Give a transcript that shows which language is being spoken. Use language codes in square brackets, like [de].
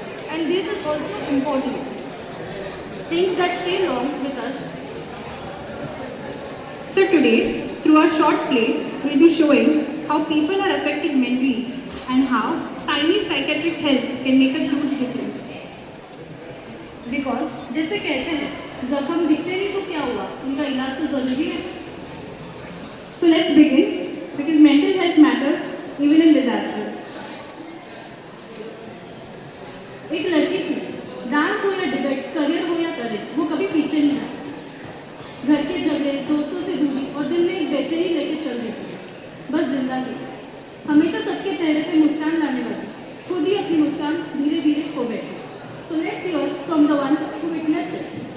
[en] And this is also important. Things that stay long with us. So today, through our short play, we'll be showing how people are affected mentally and how tiny psychiatric help can make a huge difference. [hi] Because जैसे कहते हैं, जख्म दिखते नहीं तो क्या हुआ? उनका इलाज तो जरूरी है. [en] So let's begin because mental health matters even in disasters. [hi] एक लड़की थी, डांस हो या डिबेट, करियर हो या करेज, वो कभी पीछे नहीं हटी. घर के झगड़े, दोस्तों से दूरी और दिल में एक बेचैनी लेके चल रही थी. बस जिंदा थी. हमेशा सबके चेहरे पे मुस्कान लाने वाली, खुद ही अपनी मुस्कान धीरे धीरे खो बैठी. [en] So let's hear from the one who witnessed it.